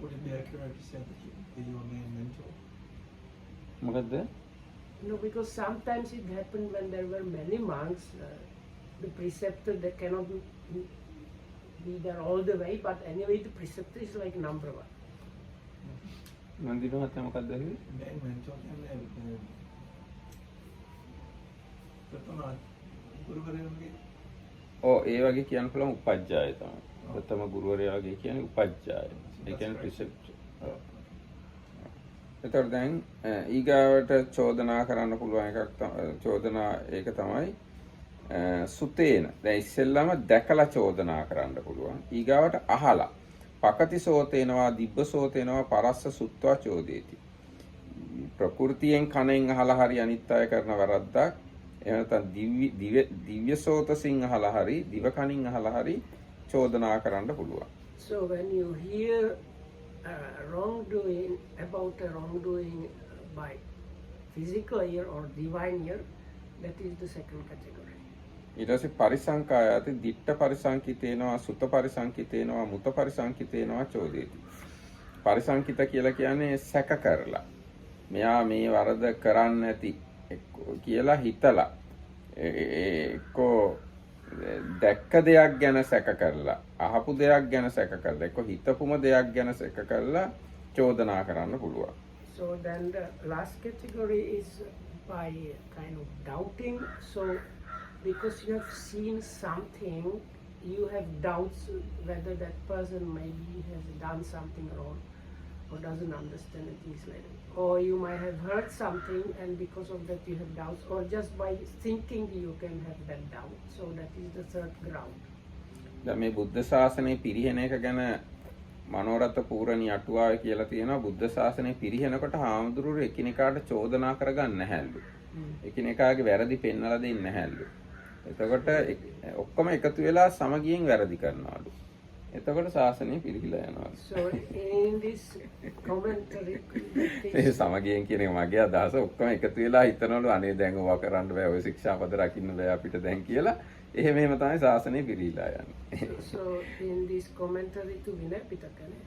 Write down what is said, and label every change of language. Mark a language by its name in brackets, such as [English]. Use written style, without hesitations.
[English] Would it be accurate to say that you are main mentor? [Sinhala] මොකද්ද? [English] No, because sometimes it happened when there were many monks, the preceptor they cannot be there all the way, but anyway the preceptor is like number one. [Sinhala] නන්දින මහත්තයා මොකක්ද ඇහුවේ? [English] Main mentor [Sinhala] කියන්නේ ප්‍රථම ගුරුවරයාගේ ඒ වගේ කියන්න පුළුවන් උපජ්ජාය තමයි. ප්‍රථම ගුරුවරයා වගේ කියන්නේ උපජ්ජාය. ඒ කියන්නේ preceptor. එතකොට දැන් ඊගාවට චෝදනා කරන්න පුළුවන් එකක් චෝදනා ඒක තමයි සුතේන. දැන් ඉස්සෙල්ලාම දැකලා චෝදනා කරන්න පුළුවන්. ඊගාවට අහලා [Pali] පකති සෝතේනවා දිබ්බ සෝතේනවා පරස්ස සුත්වා චෝදේති. [Sinhala] ප්‍රകൃතියෙන් කනෙන් අහලා හරි අනිත් අය කරන වරද්දක් එහෙම නැත්නම් දිව්‍ය සෝතසින් අහලා හරි දිව කනින් අහලා හරි චෝදනා කරන්න පුළුවන්. [English] So when you hear wrongdoing about a wrongdoing by physical ear or divine ear, that is the second category. [Sinhala] ඊට පස්සේ [Pali] පරිසංකායති දිට්ඨ පරිසංකිතේනවා සුත පරිසංකිතේනවා මුත පරිසංකිතේනවා චෝදේති. [Sinhala] පරිසංකිත කියලා කියන්නේ සැක කරලා මෙයා මේ වරද කරන්න ඇති කියලා හිතලා එක්කෝ දැක්ක දෙයක් ගැන සැක කරලා අහපු දෙයක් ගැන සැක කරලා එක්කෝ හිතපුම දෙයක් ගැන සැක කරලා චෝදනා කරන්න පුළුවන්. [English] So then the last category is by kind of doubting. So because you have seen something, you have doubts whether that person maybe has done something wrong. or doesn't understand and things like that. Or you might have heard something and because of that you have doubts, or just by thinking you can have that doubt. So that is the third ground. [Sinhala] දැන් මේ බුද්ධ ශාසනය පිරිහෙන එක ගැන මනෝරත පූර්ණී අටුවාවේ කියලා තියෙනවා. බුද්ධ ශාසනය පිරිහෙනකොට හාමුදුරුවෝ එකිනෙකාට චෝදනා කරගන්න නැහැලු. එකිනෙකාගේ වැරදි පෙන්වලා දෙන්නේ නැහැලු. එතකොට ඔක්කොම එකතු වෙලා සමගියෙන් වැරදි කරනවලු. එතකොට ශාසනය පිරිහිලා යනවා. [English] So in this commentary, [Sinhala] මේ සමගියෙන් කියන එක මගේ අදහස. ඔක්කොම එකතු වෙලා හිතනවලු අනේ දැන් ඕවා කරන්න බෑ, ඔය ශික්ෂාපද රකින්න බෑ අපිට දැන් කියලා. එහෙම තමයි ශාසනය පිරිහිලා යන්නේ. [English] So in this commentary to Vinaya Pitaka,